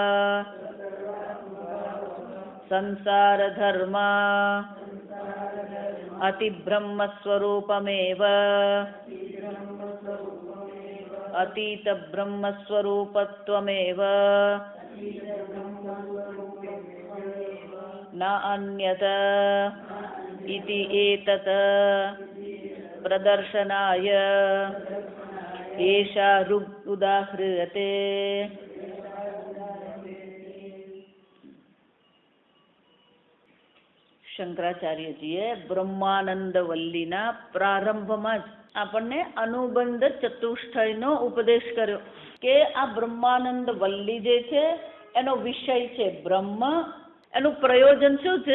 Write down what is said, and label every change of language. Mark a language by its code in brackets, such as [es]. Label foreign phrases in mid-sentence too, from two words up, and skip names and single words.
[sa] संसारधर्म अतिब्रह्मस्वरूपमेव अतीतब्रह्मस्वरूपत्वमेव न अन्यत इति एतत् प्रदर्शनाय एषा ऋग् उदाह्रियते। [gu] શંકરાચાર્યજીએ બ્રહ્માનંદ વલ્લીના પ્રારંભમાં જ આપણને અનુબંધ ચતુષ્ટયનો ઉપદેશ કર્યો કે આ બ્રહ્માનંદ વલ્લી જે છે એનો વિષય છે બ્રહ્મ, એનું પ્રયોજન શું છે?